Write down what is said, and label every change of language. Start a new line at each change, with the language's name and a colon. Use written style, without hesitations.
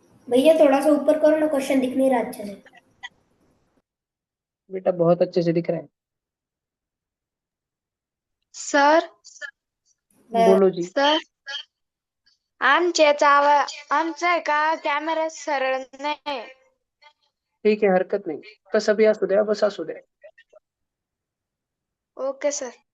Hindi: भैया थोड़ा सा ऊपर करो ना, क्वेश्चन दिख नहीं रहा अच्छे से। बेटा बहुत अच्छे से दिख रहा है। सर बोलो जी।
Marathi: सर आमच्या का कॅमेरा सरळ नाही.
Hindi: ठीक है, हरकत नहीं।
Marathi: बस अभी असू द्या, बस असू द्या।
English: Okay sir.